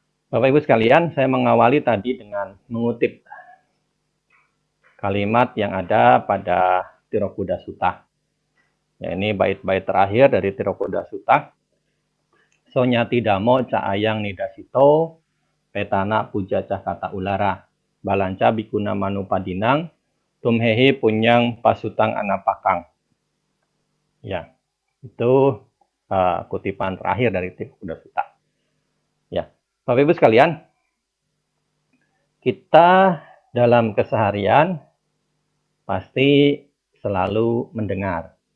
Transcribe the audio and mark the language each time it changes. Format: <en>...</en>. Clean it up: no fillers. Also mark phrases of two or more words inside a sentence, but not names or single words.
<id>Bapak Ibu sekalian, saya mengawali tadi dengan mengutip kalimat yang ada pada Tirokuda Sutta. Ya, ini bait-bait terakhir dari Tirokuda Sutta.</id> <pi>Sonyati damo caayang nidasito, petana puja cakata ulara, balanca bikuna manupadinang, tumhehi punyang pasutang anapakang.</pi> <id>Ya, itu kutipan terakhir dari Tirokuda Sutta. Ya, Bapak Ibu sekalian, kita dalam keseharian pasti selalu mendengar,</id>